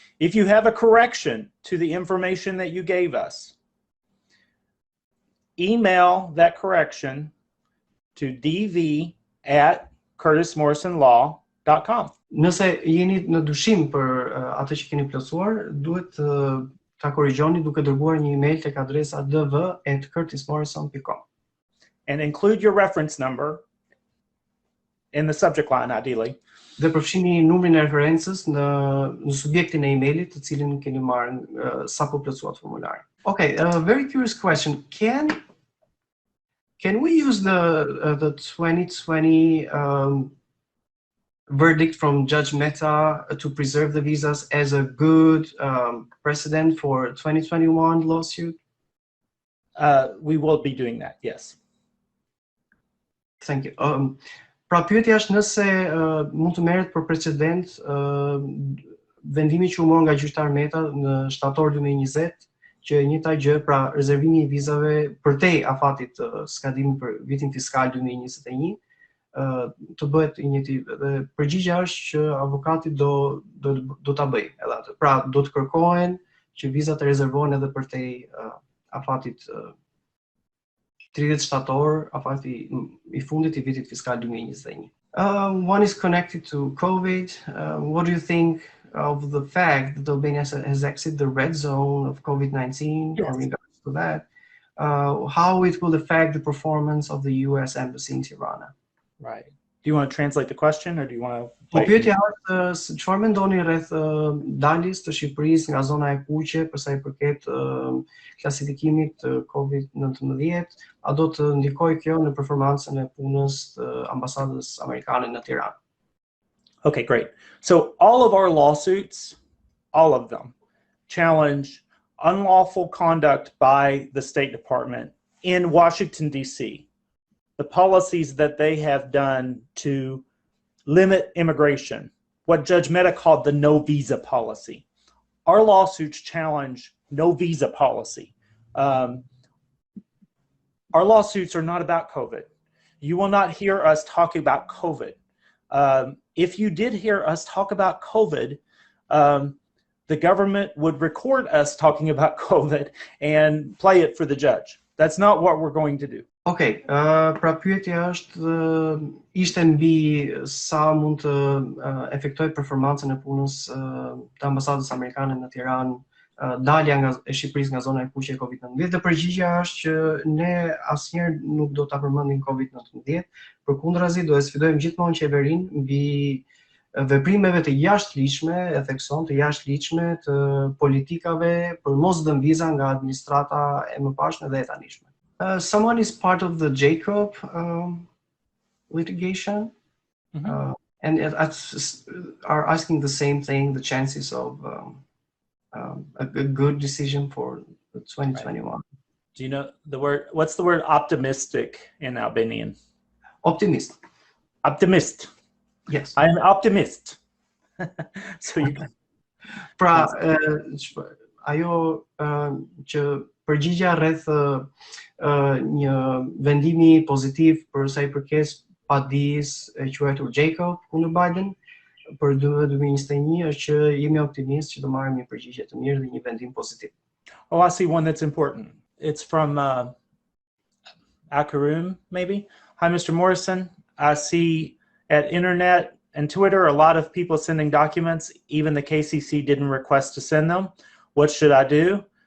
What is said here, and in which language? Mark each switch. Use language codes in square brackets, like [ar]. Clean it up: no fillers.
[en] If you have a correction to the information that you gave us, email that correction to dv@curtismorrisonlaw.com. [sq] Nëse jeni në dyshim për atë që keni plotësuar, duhet ta korrigjoni duke dërguar një email tek adresa dv@curtismorrison.com. [en] And include your reference number in the subject line, ideally. [sq] Dhe përfshini numrin e referencës në subjektin e emailit të cilin keni marrë sapo plotësuat formularin. [en] Okay, a very curious question. Can we use the 2020 verdict from Judge Mehta to preserve the visas as a good precedent for 2021 lawsuit? We will be doing that, yes. Thank you. [sq] Pra pyetja është nëse mund të merret për precedent vendimi që u mor nga gjyqtar Mehta në shtator 2020, që njëjta gjë, pra rezervimi i vizave përtej afatit skadimit për vitin fiskal 2021, të bëhet i njëjti. Dhe përgjigjja është që avokati do ta bëjë edhe atë. Pra do të kërkohen që vizat të rezervohen edhe përtej afatit 30 shtator, afati I fundit I vitit fiskal 2021. [en] One is connected to COVID. What do you think of the fact that Albania has exited the red zone of COVID-19 Yes. or regards to that? How it will affect the performance of the US Embassy in Tirana? Right. Do you want to translate the question or do you want to [sq] Po [en] wait? [sq] pyetja është çfarë mendoni rreth daljes të Shqipërisë nga zona e kuqe për sa I përket klasifikimit të COVID-19, a do të ndikojë kjo në performancën e punës të ambasadës amerikane në Tiranë? [en] Okay, great. So all of our lawsuits, all of them, challenge unlawful conduct by the State Department in Washington, D.C. The policies that they have done to limit immigration, what Judge Mehta called the no visa policy. Our lawsuits challenge no visa policy. Our lawsuits are not about COVID. You will not hear us talking about COVID. If you did hear us talk about COVID, the government would record us talking about COVID and play it for the judge. That's not what we're going to do. [sq] Okej, pra pyetja ishte mbi sa mund të efektoj performancën e punës të ambasadës amerikane në Tiranë, dalja e Shqipërisë nga zona e kuqe e COVID-19. Dhe përgjigjja është që ne asnjëherë nuk do ta përmendim COVID-19, përkundrazi do e sfidojmë gjithmonë qeverinë mbi veprimeve të jashtëligjshme, e thekson të jashtëligjshme të politikave për mos dhënë viza nga administrata e mëparshme dhe e tanishme. [en] Someone is part of the Jacob litigation, and are asking the same thing, the chances of a good decision for 2021. Right. Do you know the word, what's the word optimistic in Albanian? [sq] Optimist. Optimist. [en] Yes. I am optimist. So you can... [sq] Pra, ajo që përgjigja rreth një vendimi pozitiv për sa I përket padijës e quajtur Jacob kundër Biden për 2021 është që jemi optimist që do marrim një përgjigje të mirë dhe një vendim pozitiv. [en] Oh, I see one that's important. It's from Akarum, maybe. Hi, Mr. Morrison. I see at internet and Twitter a lot of people sending documents. Even the KCC didn't request to send them. What should I do?